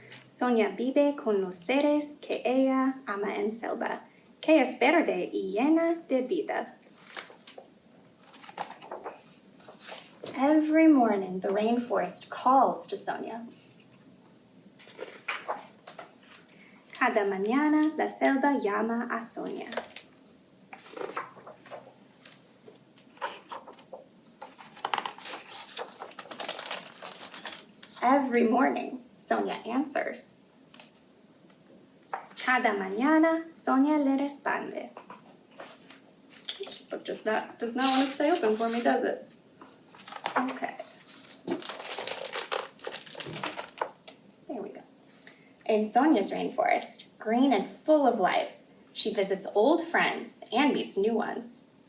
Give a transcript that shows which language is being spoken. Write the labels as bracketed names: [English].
[Spanish] Sonia vive con los seres que ella ama en selva, que es verde y llena de vida. [English] Every morning, the rainforest calls to Sonia. [Spanish] Cada mañana, la selva llama a Sonia. [English] Every morning, Sonia answers. [Spanish] Cada mañana, Sonia le responde. [English] This book does not want to stay open for me, does it? Okay. There we go. In Sonia's rainforest, green and full of life, she visits old friends and meets new ones.